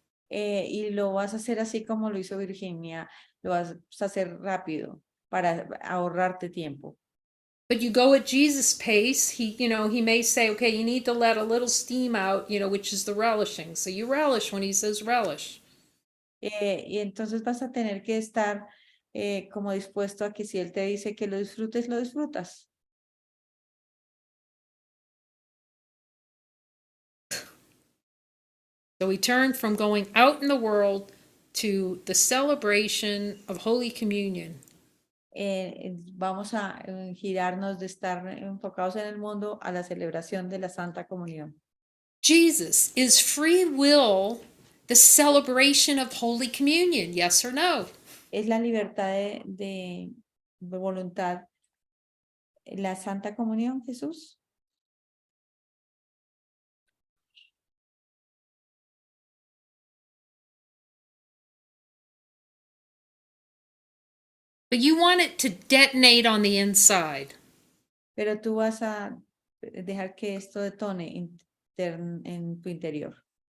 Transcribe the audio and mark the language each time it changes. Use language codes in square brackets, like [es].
[es] Y lo vas a hacer así como lo hizo Virginia, lo vas a hacer rápido para ahorrarte tiempo. [en] But you go at Jesus' pace. He may say, okay, you need to let a little steam out, which is the relishing. So you relish when he says relish. [es] Y entonces vas a tener que estar como dispuesto a que si él te dice que lo disfrutes, lo disfrutas. [en] So we turn from going out in the world to the celebration of Holy Communion. [es] Vamos a girarnos de estar enfocados en el mundo a la celebración de la Santa Comunión. [en] Jesus, is free will the celebration of Holy Communion? Yes or no? [es] Es la libertad de voluntad. ¿La Santa Comunión, Jesús? [en] But you want it to detonate on the inside. [es] Pero tú vas a dejar que esto detone en tu interior.